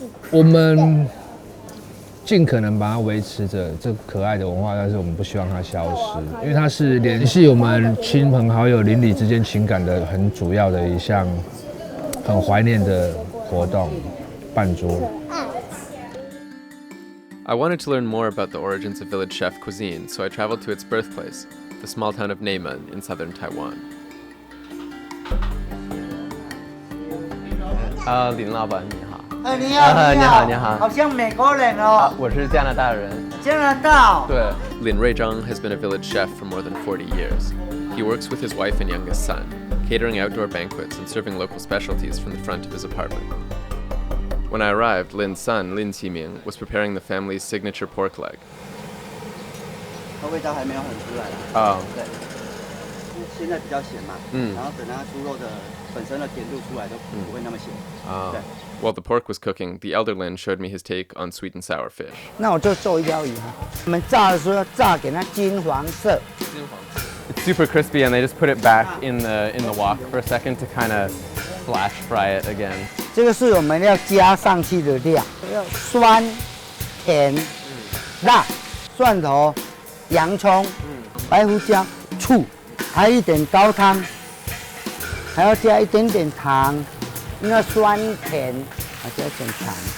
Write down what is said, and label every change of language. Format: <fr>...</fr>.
<zh>我们尽可能把它维持着这可爱的文化，但是我们不希望它消失，因为它是联系我们亲朋好友邻里之间情感的很主要的一项很怀念的活动——办桌。</zh> <en>I wanted to learn more about the origins of village chef cuisine, so I traveled to its birthplace, the small town of Neimen in southern Taiwan.</en> <zh>林老板你好。你好，你好，你好。好像美国人哦。我是加拿大人。加拿大。对。</zh> <en>Lin Ruizhang has been a village chef for more than 40 years. He works with his wife and youngest son, catering outdoor banquets and serving local specialties from the front of his apartment. When I arrived, Lin's son, Lin Qiming, was preparing the family's signature pork leg.</en> <zh>它味道还没有很出来啦。对，现在比较咸嘛。然后等它猪肉的本身的甜度出来都不会那么咸。对。</zh> <en>While the pork was cooking, the elder Lin showed me his take on sweet and sour fish.</en> <zh>那我就做一条鱼哈。我们炸的时候要炸给它金黄色。</zh> <en>It's super crispy, and they just put it back in the wok for a second to kind of flash fry it again.</en> <zh>这个是我们要加上去的料，要酸、甜、辣、蒜头、洋葱、白胡椒、醋，还有一点高汤，还要加一点点糖，因为酸甜，还加一点糖。</zh>